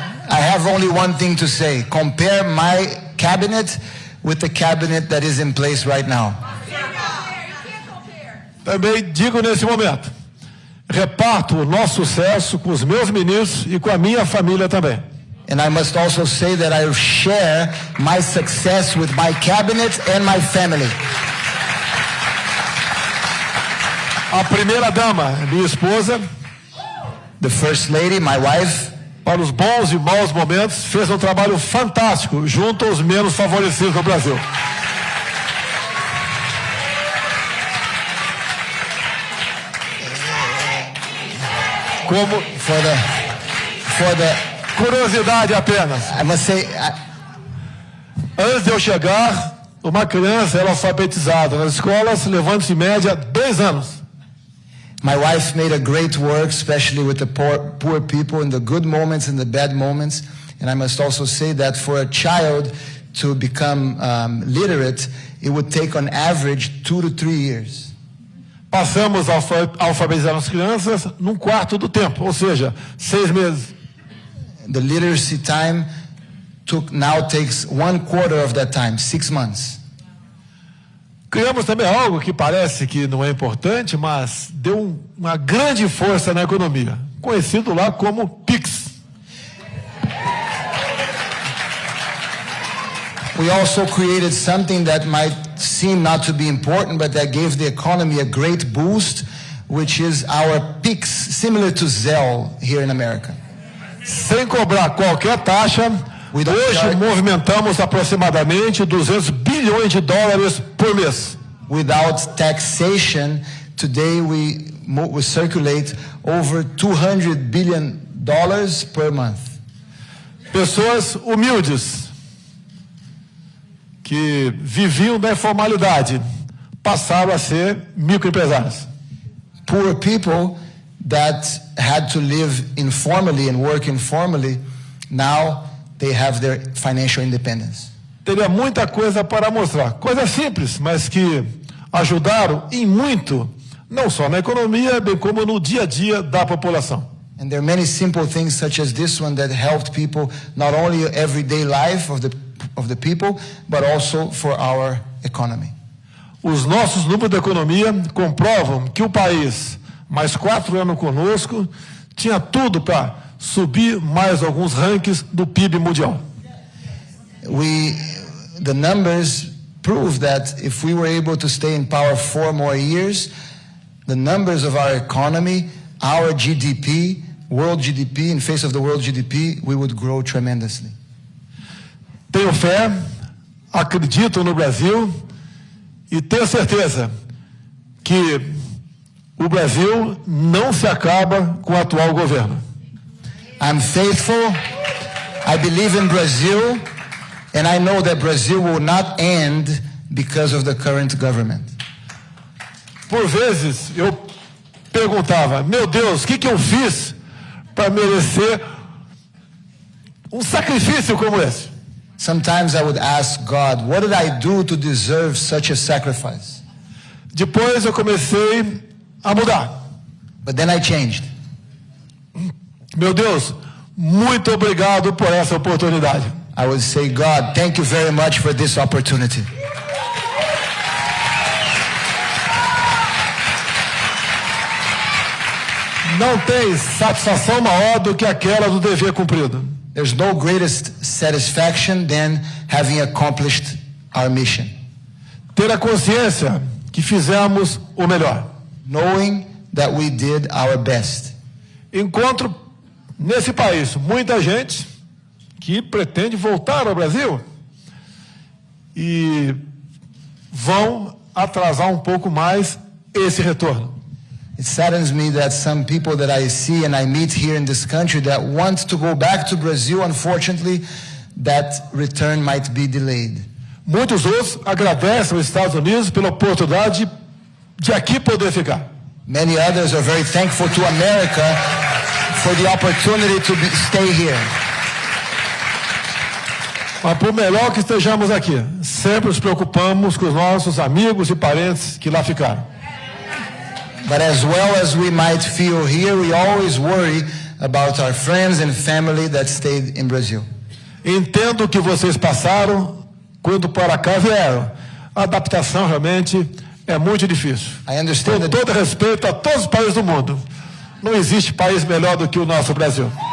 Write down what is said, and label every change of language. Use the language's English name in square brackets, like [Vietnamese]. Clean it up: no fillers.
[English] I have only one thing to say. Compare my cabinet with the cabinet that is in place right now. [Portuguese] Também digo nesse momento, reparto o nosso sucesso com os meus ministros e com a minha família também. [English] And I must also say that I share my success with my cabinet and my family. [Portuguese] A primeira dama, minha esposa, [English] the first lady, my wife, [Portuguese] para os bons e maus momentos, fez um trabalho fantástico junto aos menos favorecidos do Brasil. Como [English] for the [Portuguese] curiosidade apenas. [English] I must say, [Portuguese] antes de eu chegar, uma criança era alfabetizada nas escolas, levando-se em média 2 anos. [English] My wife made a great work, especially with the poor people in the good moments and the bad moments. And I must also say that for a child to become literate, it would take on average 2 to 3 years. [Portuguese] Passamos a alfabetizar as crianças num quarto do tempo, ou seja, 6 meses. [English] The literacy time now takes 1/4 of that time, 6 months. [Portuguese] Criamos também algo que parece que não é importante, mas deu uma grande força na economia, conhecido lá como PIX. [English] We also created something that might seem not to be important, but that gave the economy a great boost, which is our PIX, similar to Zelle here in America. [Portuguese] Sem cobrar qualquer taxa, hoje movimentamos aproximadamente 200 bilhões de dólares por mês. [English] Without taxation, today we circulate over $200 billion per month. [Portuguese] Pessoas humildes, que viviam da informalidade, passaram a ser microempresários. [English] Poor people that had to live informally and work informally, now they have their financial independence. [Portuguese] Teria muita coisa para mostrar, coisas simples, mas que ajudaram em muito, não só na economia, bem como no dia a dia da população. [English] And there are many simple things such as this one that helped people, not only everyday life of the people, but also for our economy. [Portuguese] Os nossos números da economia comprovam que o país, mais 4 anos conosco, tinha tudo para subir mais alguns rankings do PIB mundial. [English] The numbers prove that if we were able to stay in power 4 more years, the numbers of our economy, our GDP, world GDP, in face of the world GDP, we would grow tremendously. [Portuguese] Tenho fé, acredito no Brasil e tenho certeza que o Brasil não se acaba com o atual governo. [English] I'm faithful, I believe in Brazil, and I know that Brazil will not end because of the current government. [Portuguese] Por vezes eu perguntava, meu Deus, o que eu fiz para merecer um sacrifício como esse? [English] Sometimes I would ask God, what did I do to deserve such a sacrifice? [Portuguese] Depois eu comecei a mudar. [English] But then I changed. [Portuguese] Meu Deus, muito obrigado por essa oportunidade. [English] I would say, God, thank you very much for this opportunity. [Portuguese] Não tem satisfação maior do que aquela do dever cumprido. [English] There's no greatest satisfaction than having accomplished our mission. [Portuguese] Ter a consciência que fizemos o melhor. [English] Knowing that we did our best. [Portuguese] Encontro nesse país muita gente que pretende voltar ao Brasil e vão atrasar um pouco mais esse retorno. [English] It saddens me that some people that I see and I meet here in this country that want to go back to Brazil, unfortunately, that return might be delayed. [Portuguese] Muitos outros agradecem aos Estados Unidos pela oportunidade de aqui poder ficar. [English] Many others are very thankful to America for the opportunity to stay here. [Portuguese] Mas por melhor que estejamos aqui, sempre nos preocupamos com os nossos amigos e parentes que lá ficaram. [English] But as well as we might feel here, we always worry about our friends and family that stayed in Brazil. [Portuguese] Entendo que vocês passaram quando para cá vieram. A adaptação realmente é muito difícil. Com todo respeito a todos os países do mundo, não existe país melhor do que o nosso Brasil.